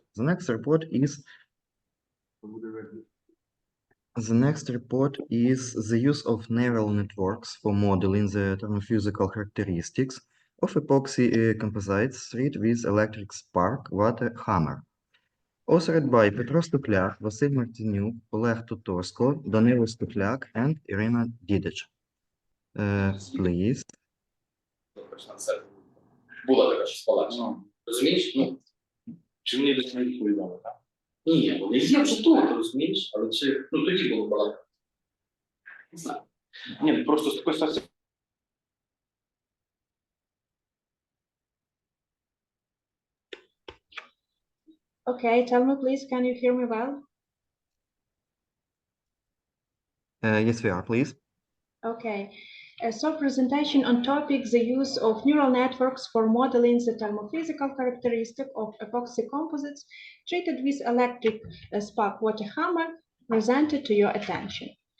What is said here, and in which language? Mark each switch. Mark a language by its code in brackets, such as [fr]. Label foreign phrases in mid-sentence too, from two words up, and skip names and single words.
[en] The next report is the use of neural networks for modeling the thermophysical characteristics of epoxy composites treated with electric spark water hammer. Authored by Petro Stupляк, Vasil Martinyuk, Oleg Tutorsko, Danilo Stupляк, and Irina Didic. Please. [uk] Була така щось палацу. Розумієш? Ну, чи мені десь не відповідали, так? Ні, вони є вже тут, розумієш? Але чи, ну, тоді було балакати. Не знаю. Ні, просто з такої ситуації. [en] Okay, tell me please, can you hear me well? Yes, we are, please. Okay, so presentation on topic, the use of neural networks for modeling the thermophysical characteristic of epoxy composites treated with electric spark water hammer presented to your attention.